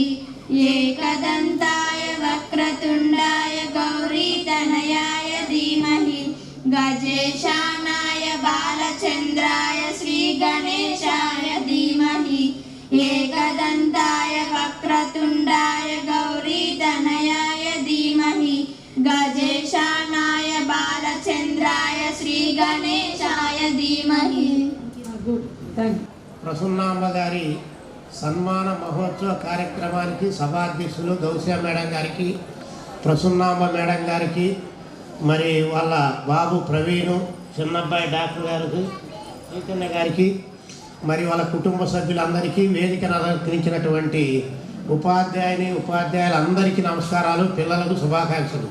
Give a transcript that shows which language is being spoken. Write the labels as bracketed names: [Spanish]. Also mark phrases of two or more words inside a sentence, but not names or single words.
[Sanskrit] एकदन्ताय वक्रतुण्डाय गौरीतनयाय धीमहि गजेशानाय बालचन्द्राय श्रीगणेशाय धीमहि एकदन्ताय वक्रतुण्डाय गौरीतनयाय धीमहि गजेशानाय बालचन्द्राय श्रीगणेशाय धीमहि. [Telugu] ప్రసన్నాంబ గారి సన్మాన మహోత్సవ కార్యక్రమానికి సభాధ్యక్షులు గౌసియా మేడం గారికి, ప్రసన్నాంబ మేడం గారికి, మరి వాళ్ళ బాబు ప్రవీణు, చిన్నబ్బాయి డాక్టర్ గారికి, చైతన్య గారికి, మరి వాళ్ళ కుటుంబ సభ్యులందరికీ, వేదికను అలంకరించినటువంటి ఉపాధ్యాయులందరికీ నమస్కారాలు, పిల్లలకు శుభాకాంక్షలు.